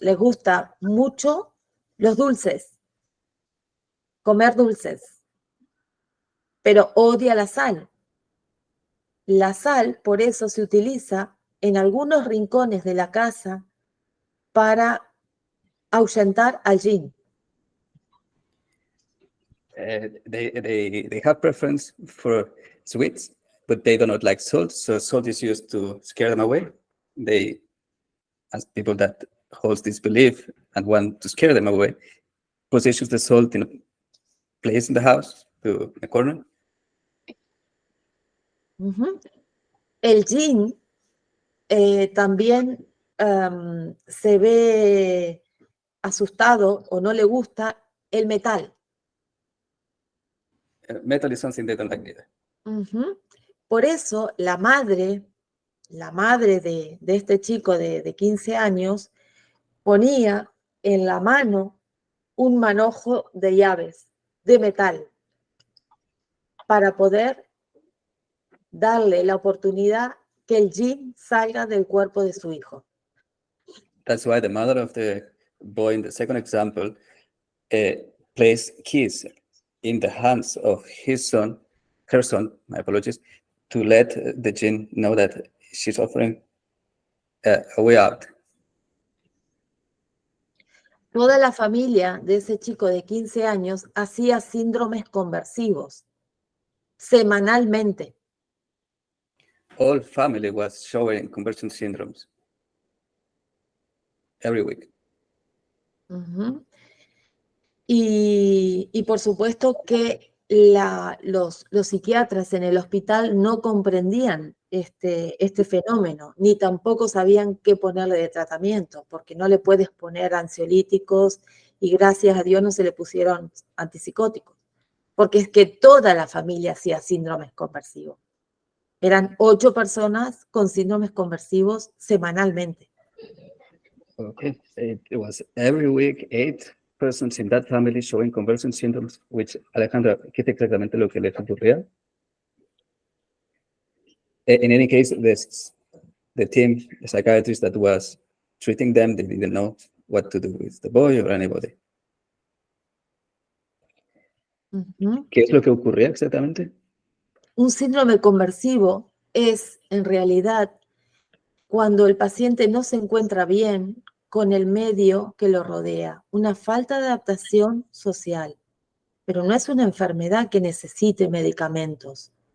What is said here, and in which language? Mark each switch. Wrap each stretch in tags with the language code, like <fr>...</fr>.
<es>Les gusta mucho los dulces. Comer dulces. Pero odia la sal. La sal, por eso, se utiliza en algunos rincones de la casa para ahuyentar al jinn.</es> <en>They have preference for sweets, but they do not like salt. So salt is used to scare them away. They, as people that holds this belief and want to scare them away, positions the salt in a place in the house, to a corner.</en> <es>El jinn también se ve asustado o no le gusta el metal.</es> <en>Metal is something they don't like either.</en> <es>Por eso la madre de este chico de 15 años ponía en la mano un manojo de llaves de metal para poder darle la oportunidad que el jinn salga del cuerpo de su hijo.</es> <en>That's why the mother of the boy in the second example placed keys in the hands of her son, my apologies, to let the jinn know that she's offering a way out.</en> <es>Toda la familia de ese chico de 15 años hacía síndromes conversivos semanalmente.</es> <en>All family was showing conversion syndromes every week.</en> <es>Y por supuesto que los psiquiatras en el hospital no comprendían este fenómeno, ni tampoco sabían qué ponerle de tratamiento, porque no le puedes poner ansiolíticos y gracias a Dios no se le pusieron antipsicóticos, porque es que toda la familia hacía síndromes conversivos. Eran 8 personas con síndromes conversivos semanalmente.</es> <en>Okay, it was every week 8 persons in that family showing conversion symptoms, which Alejandra,</en> <es>¿qué es exactamente lo que les ocurría?</es> <en>In any case, the team, the psychiatrist that was treating them, they didn't know what to do with the boy or anybody.</en> <es>¿Qué es lo que ocurría exactamente? Un síndrome conversivo es, en realidad, cuando el paciente no se encuentra bien con el medio que lo rodea, una falta de adaptación social, pero no es una enfermedad que necesite medicamentos.</es>